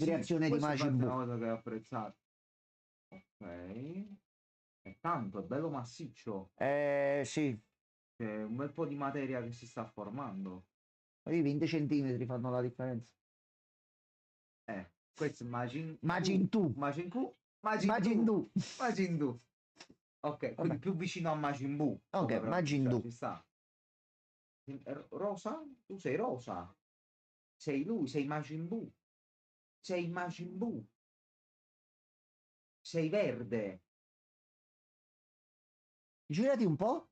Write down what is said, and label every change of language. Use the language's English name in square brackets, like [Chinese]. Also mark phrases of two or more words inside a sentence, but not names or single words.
[Italian] creazione di questa Majin infatti è una Buu. cosa che ho apprezzato. Ok. È tanto, è bello massiccio. Sì. C'è un bel po' di materia che si sta formando. I 20 centimetri fanno la differenza. Questo è Majin Majin Tu. Majin Buu. Majin Majin Du. Du. Majin Du. Ok, quindi Vabbè. più vicino a Majin Buu. Ok, Come Majin pronuncia, Du. ci sta. Rosa? Tu sei rosa. Sei lui, sei Majin Buu. Sei Majin Buu. Sei verde. Girati un po'.